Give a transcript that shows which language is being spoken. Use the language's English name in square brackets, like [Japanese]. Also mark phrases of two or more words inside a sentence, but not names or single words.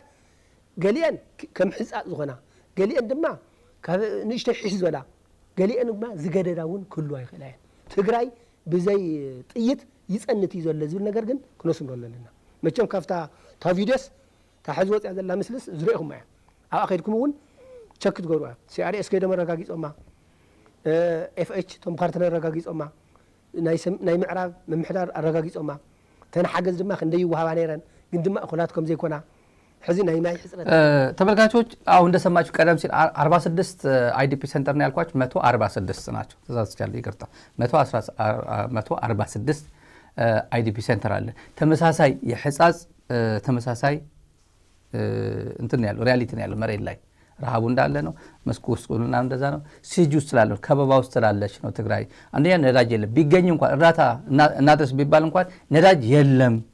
[Tigrinya] ገሊአን ከም ሕፃፅ ዝኾና ገሊአን ድማ ካብ ንእሽተይ ሕሽ ዝበላ ገሊአን ድማ ዝገደዳ እውን ክህልዋ ይኽእላ እየን። ትግራይ ብዘይ ጥይት ይፀንት እዩ ዘሎ ዝብል ነገር ግን ክነስምሮ ኣለና። መቸም ካብታ ቪድዮስ ታ ሕዚ ወፅያ ዘላ ምስልስ ዝሪኢኹም እያ። ኣብኣ ከይድኩም እውን ቸክ ትገብሩ እያ። ሲአርኤስ ከይዶም ኣረጋጊፆማ፣ ኤፍኤች ቶም ፓርትነር ኣረጋጊፆማ፣ ናይ ምዕራብ ምምሕዳር ኣረጋጊፆማ፣ ተን ሓገዝ ድማ ክንደይ ይወሃባ ነይረን ግን ድማ እኹላት ከም ዘይኮና ሕዚ ናይ ማይ ሕጽረት [Amharic] ተመልካቾች አሁን እንደሰማችሁ ቀደም ሲል 46 [English] IDP center [Amharic] ነው ያልኳችሁ 146 ናቸው ተዛዝቻለሁ ይቅርታ 146 [English] IDP center [Amharic] አለ ተመሳሳይ የሕጻጽ ተመሳሳይ እንትን ያለው ሪያሊቲ ነው ያለው መሬት ላይ ረሃቡ እንዳለ ነው መስኩስኩልና እንደዛ ነው ሲጁ ስላለ ከበባ ውስጥ ስላለች ነው ትግራይ አንደኛ ነዳጅ የለም ቢገኝ እንኳን እርዳታ እናድርስ ቢባል እንኳን ነዳጅ የለም